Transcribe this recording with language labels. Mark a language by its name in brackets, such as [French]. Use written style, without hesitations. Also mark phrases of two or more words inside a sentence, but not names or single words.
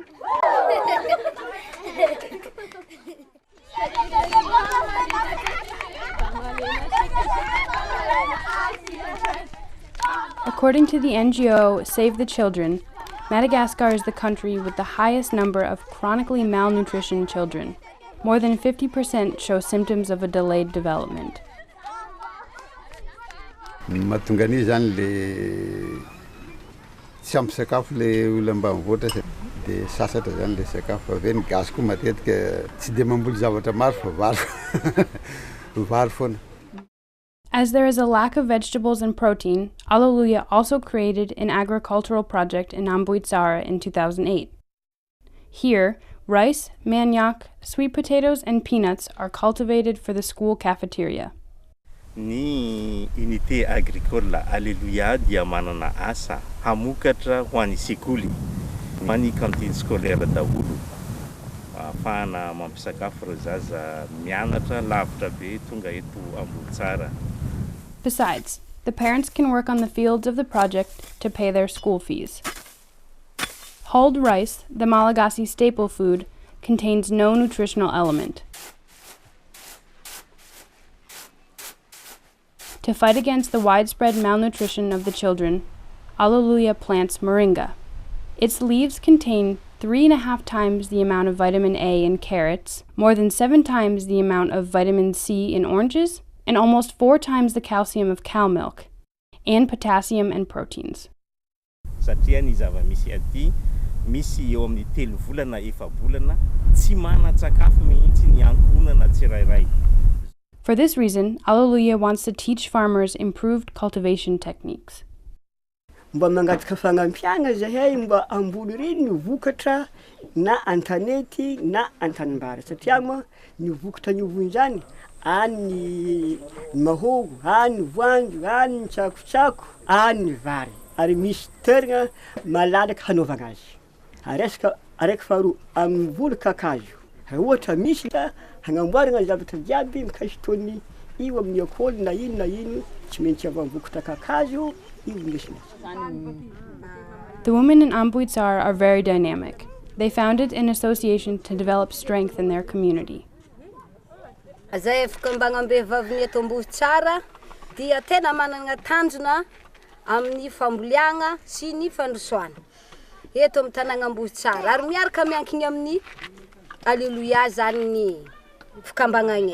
[English] According to the NGO Save the Children, Madagascar is the country with the highest number of chronically malnutrition children. More than 50% show symptoms of a delayed development. [Malagasy] Mahatonga an'io zany le tsy ampy sakafo le olona ambanivohitra dia sasatra zany le sakafo avy ny gasy koa matetika tsy dia mamboly zavatra maro fa vary foana. [English] As there is a lack of vegetables and protein, Aleluia also created an agricultural project in Amboit Sara in 2008. Here, rice, manioc, sweet potatoes, and peanuts are cultivated for the school cafeteria. [Malagasy] Ny [French] unité agricole [Malagasy] Aleloia dia manana asa hamokatra ho an'ny sekoly, ho an'ny [French] cantine scolaire [Malagasy] daholo. Ahafahana mampisakafo ireo zaza mianatra lavitra be tonga eto Amboit Sara. [English] Besides, the parents can work on the fields of the project to pay their school fees. Hulled rice, the Malagasy staple food, contains no nutritional element. To fight against the widespread malnutrition of the children, Aleluia plants moringa. Its leaves contain 3.5 times the amount of vitamin A in carrots, more than 7 times the amount of vitamin C in oranges, and almost 4 times the calcium of cow milk, and potassium and proteins. [Malagasy] Satria ny zava-misy aty, misy eo amin'ny 3 volana 4 volana, tsy manan-tsakafo mihitsy ny ankonana tsirairay. [English] For this reason, Aleluia wants to teach farmers improved cultivation techniques. [Malagasy] Mba mangataka fagnampiana zahay mba amboly reny ny vokatra na an-tanety na an-tanimbary satria moa ny vokatra niovony zany any mahogo, any voanjo, any tsakotsako, any vary. Ary misy toerana malalaka hanaovana azy. Araiky faharoa amin'ny voly kakazo. Ohatra misy hagnamboarana zavatra jiaby mikasitony io amin'ny akôly na ino tsy maintsy avy amin'ny vokatra kakazo io lesina. [English] The women in Amboit Sara are very dynamic. They founded an association to develop strength in their community. [Malagasy] Zay fikambagnam-behivavy eto Amboit Sara dia tena manana tanjona amin'ny famboliagna sy ny fandrosoana. Eto amin'ny tanàna Amboit Sara ary miaraka miankina amin'ny Aleluia zany ny fikambagnana.